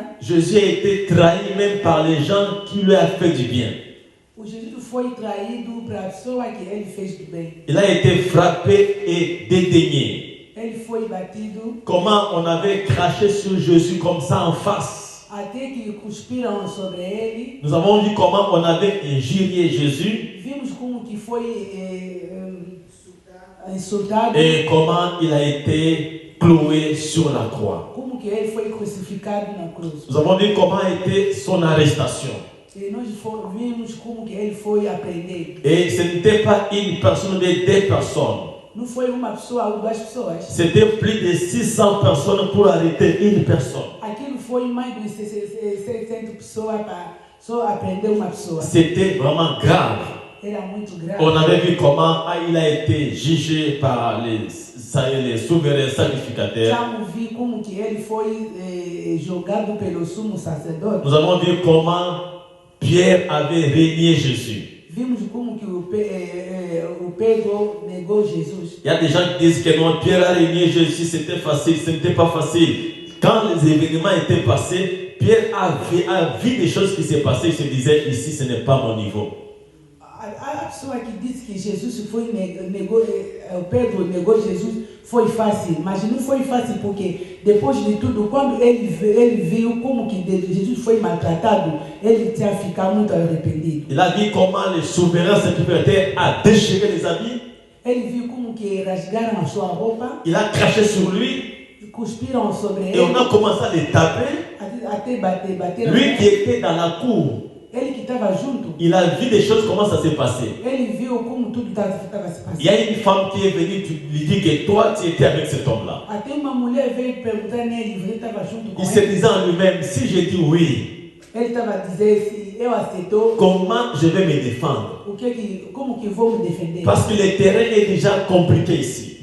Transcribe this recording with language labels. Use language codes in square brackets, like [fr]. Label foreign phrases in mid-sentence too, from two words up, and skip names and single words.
[fr] Jésus a été trahi même par les gens qui lui ont fait du bien. [pt] O Jesus foi traído para a pessoa que ele fez do bem. [fr] Il a été frappé et dédaigné. [pt] Ele foi batido, [fr] Comment on avait craché sur Jésus comme ça en face. [pt] até que cuspiram sobre ele. [fr] Nous avons vu comment on avait injurié Jésus [pt] Vimos como que foi insultado, [fr] et comment il a été cloué sur la croix. [pt] como que ele foi crucificado na cruz. [fr] Nous avons vu comment a été son arrestation. [pt] E nós vimos como que ele foi apreendido. [fr] Et ce n'était pas une personne, mais des personnes. [pt] Não foi uma pessoa ou duas pessoas. [fr] C'était plus de 600 personnes pour arrêter une personne. [pt] Aquilo foi mais de 600 pessoas para só apreender uma pessoa. [fr] C'était vraiment grave. [pt] Era muito grave. [fr] On avait vu comment il a été jugé par les souverains sacrificateurs. [pt] Já vi como que ele foi julgado pelo sumo sacerdote. [fr] Nous avons vu comment Pierre avait régné Jésus. [pt] Vimos como que o Pedro negou Jesus. [fr] Il y a des gens qui disent que non, Pierre a régné Jésus, c'était facile, ce n'était pas facile. Quand les événements étaient passés, Pierre a vu des choses qui s'est passées, il se disait, ici ce n'est pas mon niveau. [pt] A pessoa que disse que Jesus Pedro negou Jesus foi fácil, mas não foi fácil porque depois de tudo, quando ele viu como que Jesus foi maltratado, ele tinha ficado muito arrependido. [fr] Il a vu comment les souverains sacrificateurs a déchiré les habits. [pt] Ele viu como que rasgaram a sua roupa, [fr] Il a craché sur lui [pt] cuspiram sobre [fr] et [pt] ele, [fr] on a commencé à le taper. [pt] até bater. [fr] Lui qui était dans la cour, [pt] Ele que estava junto, [fr] il a vu des choses, comment ça s'est passé. [pt] ele viu como tudo estava se [fr] Il y a [pt] passando. [fr] une femme qui est venue lui dire que toi tu étais avec cet homme-là. [pt] Até uma mulher veio perguntar nele, ele estava junto com [fr] Il se [pt] ele. [fr] disait en lui-même, si je dis oui, [pt] Ele estava a dizer, se eu aceitou, [fr] comment je vais me défendre? [pt] como que vou me defender? [fr] Parce que le terrain est déjà compliqué ici.